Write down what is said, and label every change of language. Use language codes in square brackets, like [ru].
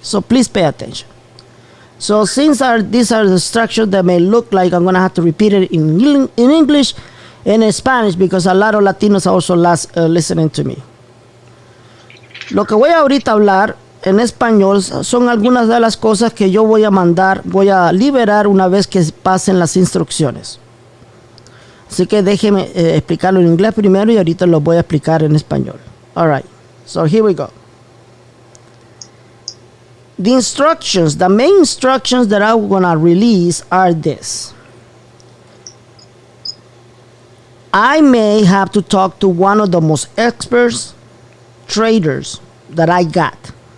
[en] So please pay attention. So since these are the instructions that may look like, I'm going to have to repeat it in English and in Spanish because a lot of Latinos are also listening to me. [es] Lo que voy a ahorita hablar en español son algunas de las cosas que yo voy a liberar una vez que pasen las instrucciones. Así que déjeme explicarlo en inglés primero y ahorita lo voy a explicar en español. [en] All right, so here we go. The instructions, the main instructions that I'm going to release are this. I may have to talk to one of the most experts traders that I got.